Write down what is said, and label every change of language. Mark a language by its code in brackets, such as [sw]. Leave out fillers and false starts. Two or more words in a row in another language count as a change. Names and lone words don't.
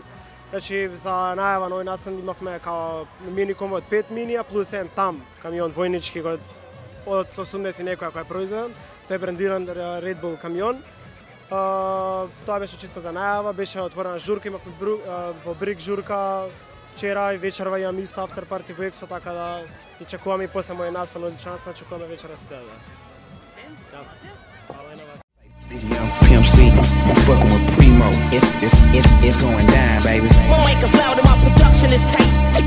[mk] Значи за најава на овој настан имавме као мини конвој од 5 минија плюс еден там камион војнички од 80 некоја кој е произведен. Тој е брендиран Red Bull камион. Тоа беше чисто за најава, беше отворена журка, имавме во Брик журка вчера и вечерва имам исто [en] after party [mk] во Ексо, така да и чекуваме и после мој настан, одличен настан, чекуваме вечера се дадат. [en] This young Pimp C, I'm fucking with Primo. It's going down, baby. My mic is loud and my production is tight.